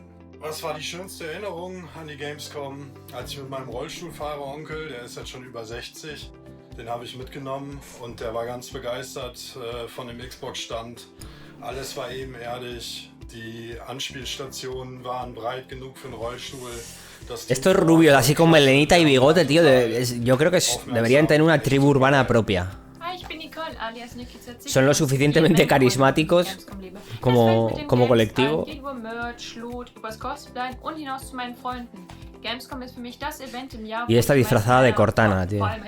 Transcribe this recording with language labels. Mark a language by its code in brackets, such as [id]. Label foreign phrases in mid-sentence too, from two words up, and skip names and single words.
[de] Was war die schönste Erinnerung an die Gamescom? Als ich mit meinem Rollstuhlfahrer-Onkel, der ist jetzt schon über 60, den habe ich mitgenommen und der war ganz begeistert von dem Xbox-Stand. Alles war ebenerdig, die Anspielstationen waren breit genug für einen Rollstuhl. [es] Estos rubios así con melenita y bigote, tío, yo creo que deberían tener una tribu urbana propia. Son lo suficientemente carismáticos como colectivo. Y esta disfrazada de Cortana, tío.